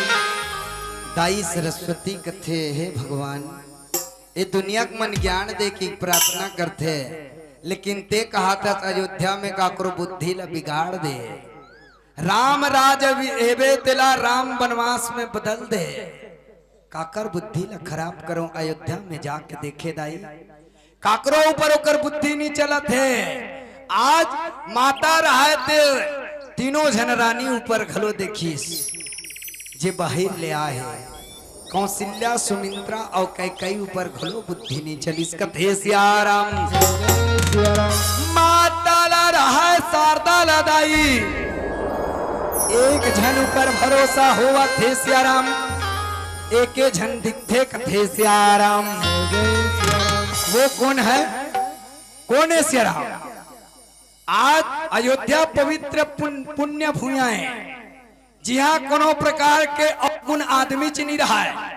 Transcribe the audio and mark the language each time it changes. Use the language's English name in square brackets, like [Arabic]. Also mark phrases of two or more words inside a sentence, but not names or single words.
[Chhattisgarhi] दाई सरस्वती कथे हे भगवान ये दुनिया के मन ज्ञान दे की प्रार्थना करते, लेकिन ते कहा था अयोध्या में काकरो बुद्धि ला बिगाड़ दे। राम राज हेबे तेला राम वनवास में बदल दे, काकर बुद्धि ला खराब करो अयोध्या में जाके देखे दाई। काकरो ऊपर ओकर बुद्धि नहीं चलत है। आज माता रहा तीनों जन रानी ऊपर घलो देखीस जे बाहर ले आए कौशल्या सुमित्रा और कैकई ऊपर घलो बुद्धि नहीं चलीस कथे सियाराम। माता ला रहा शारदा ला दाई एक जन ऊपर भरोसा हुआ थे सियाराम, एक जन दिखते कथे सियाराम। वो कौन है? कौन है सियाराम? आज अयोध्या पवित्र पुण्य भूया है, जहाँ कोनो प्रकार के अवगुण आदमी च नहीं रहा है।